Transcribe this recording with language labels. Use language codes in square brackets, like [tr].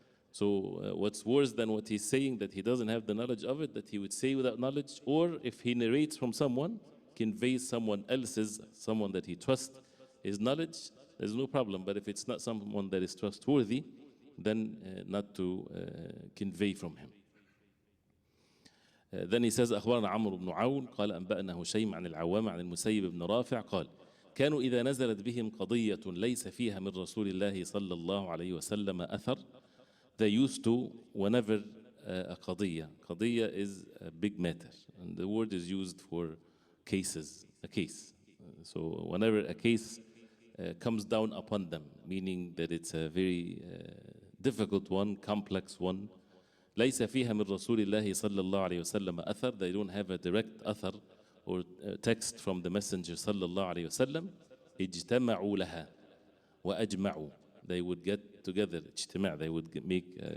[en] So what's worse than what he's saying, that he doesn't have the knowledge of it, that he would say without knowledge, or if he narrates from someone, conveys someone else's, someone that he trusts, his knowledge, there's no problem. But if it's not someone that is trustworthy, then not to convey from him. Then he says, [ar] أخبرنا عمرو بن عون قال أنبأنا هشيم عن العوام عن المسيب بن رافع قال كانوا إذا نزلت بهم قضية ليس فيها من رسول الله صلى الله عليه وسلم أثر, [en] they used to, whenever a qadiyya is a big matter, and the word is used for cases, a case. So whenever a case comes down upon them, meaning that it's a very difficult one, complex one, [ar] ليس فيها من رسول الله صلى الله عليه وسلم أثر, [en] they don't have a direct أثر or text from the messenger صلى الله عليه وسلم, [ar] اجتمعوا لها وأجمعوا, [en] they would get together, اجتماع, they would make,